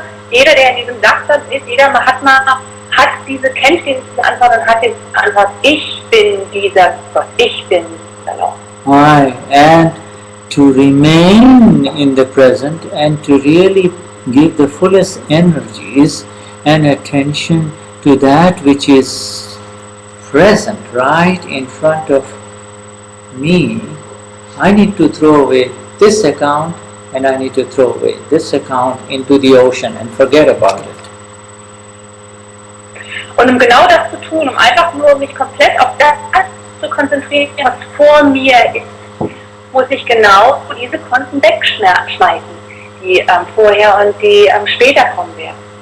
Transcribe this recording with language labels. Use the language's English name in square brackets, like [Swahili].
[German] Jeder, der in diesem Satsang ist, jeder Mahatma kennt diese Antwort und hat die Antwort, ich bin dieser Gott, ich bin dieser Lord. [English] And to remain in the present and to really give the fullest energies and attention to that which is present right in front of me, I need to throw away this account and I need to throw away this account into the ocean and forget about it. [German] Und um genau das zu tun, um einfach nur mich komplett auf das zu konzentrieren, was vor mir ist, muss ich genau diese Konten wegschmeißen, die vorher und die später kommen werden.